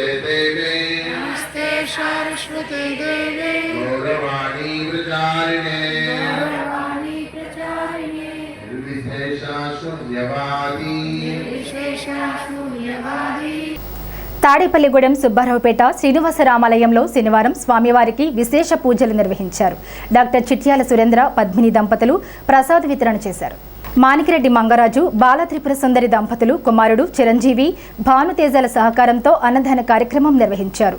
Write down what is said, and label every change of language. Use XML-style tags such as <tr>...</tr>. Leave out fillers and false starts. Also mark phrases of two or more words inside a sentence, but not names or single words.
<sa>देवे नमस्ते सारस्वते देवे गौरवाणी प्रचारिणे निर्विशेषा शून्यवादी</sa> <te>తాడేపల్లిగూడెం సుబ్బారావుపేట శ్రీనివాసరామాలయంలో శనివారం స్వామివారికి విశేష పూజలు నిర్వహించారు. డాక్టర్ చిట్యాల సురేంద్ర పద్మిని దంపతులు ప్రసాద వితరణ చేశారు. మాణికిరెడ్డి మంగరాజు, బాల త్రిపుర సుందరి దంపతులు కుమారుడు చిరంజీవి, భానుతేజల సహకారంతో అన్నదాన కార్యక్రమం నిర్వహించారు.</te>